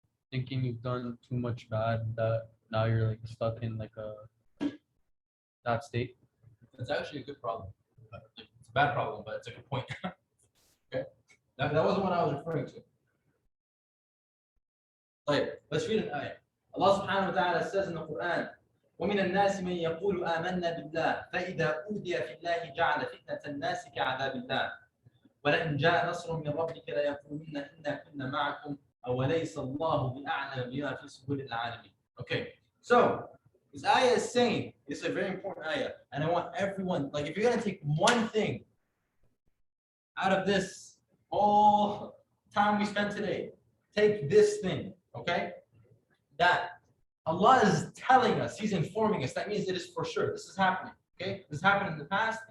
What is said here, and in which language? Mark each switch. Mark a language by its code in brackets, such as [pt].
[en] Thinking you've done too much bad that now you're like stuck in like that state. It's actually a good problem. It's a bad problem, but it's a good point. Okay, that wasn't what I was referring to. Like, let's read an ayah. Allah subhanahu wa ta'ala says in the Quran, [ar] ومن الناس من يقول آمنا بالله فإذا أوذي في الله جعل فتنة الناس كعذاب الله ولئن جاء نصر من ربك ليقولن إنا كنا معكم أوليس الله بأعلم بما في صدور العالمين. [en] Okay, so this ayah is saying, it's a very important ayah, and I want everyone, like if you're gonna take one thing out of this whole time we spent today, take this thing, okay? That Allah is telling us, He's informing us. That means it is for sure. This is happening. Okay? This happened in the past.